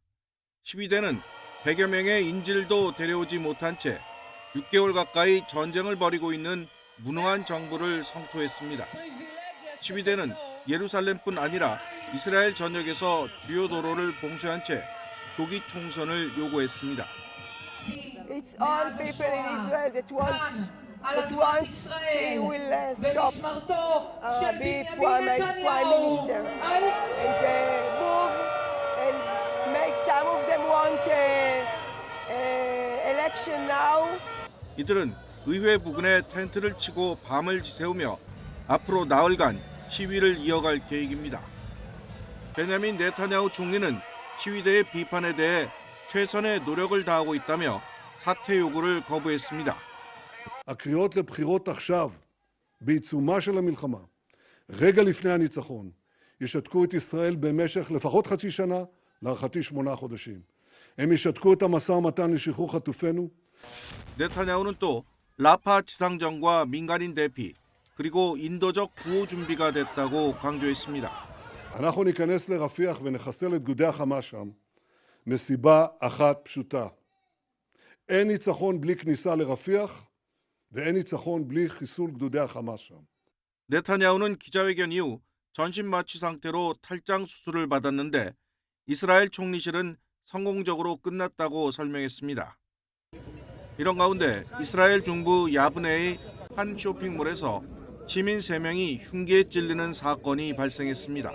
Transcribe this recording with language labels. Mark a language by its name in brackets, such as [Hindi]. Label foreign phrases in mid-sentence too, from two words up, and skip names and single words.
[Korean] 시위대는 100여 명의 인질도 데려오지 못한 채 6개월 가까이 전쟁을 벌이고 있는 무능한 정부를 성토했습니다. 시위대는 예루살렘뿐 아니라 이스라엘 전역에서 주요 도로를 봉쇄한 채 조기 총선을 요구했습니다. [English] It's all people in Israel that want he will stop be prime minister and move and make some of them want election now. [Korean] 이들은 의회 부근에 텐트를 치고 밤을 지새우며 앞으로 나흘간 시위를 이어갈 계획입니다. 베냐민 네타냐후 총리는 시위대의 비판에 대해 최선의 노력을 다하고 있다며 사퇴 요구를 거부했습니다. [Hebrew] הקריאות לבחירות עכשיו, בעיצומה של המלחמה, רגע לפני הניצחון, ישתקו את ישראל במשך לפחות חצי שנה, להערכתי 8 חודשים. הם ישתקו את המשא ומתן לשחרור חטופינו. [Korean] 네타냐후는 또 라파 지상전과 민간인 대피, 그리고 인도적 구호 준비가 됐다고 강조했습니다. [Hebrew] אנחנו ניכנס לרפיח ונחסל את גדודי החמאס שם מסיבה אחת פשוטה. אין ניצחון בלי כניסה לרפיח ואין ניצחון בלי חיסול גדודי החמאס שם. [Korean] 네타냐후는 기자회견 이후 전신 마취 상태로 탈장 수술을 받았는데 이스라엘 총리실은 성공적으로 끝났다고 설명했습니다. 이런 가운데 이스라엘 중부 야브네의 한 쇼핑몰에서 시민 3명이 흉기에 찔리는 사건이 발생했습니다.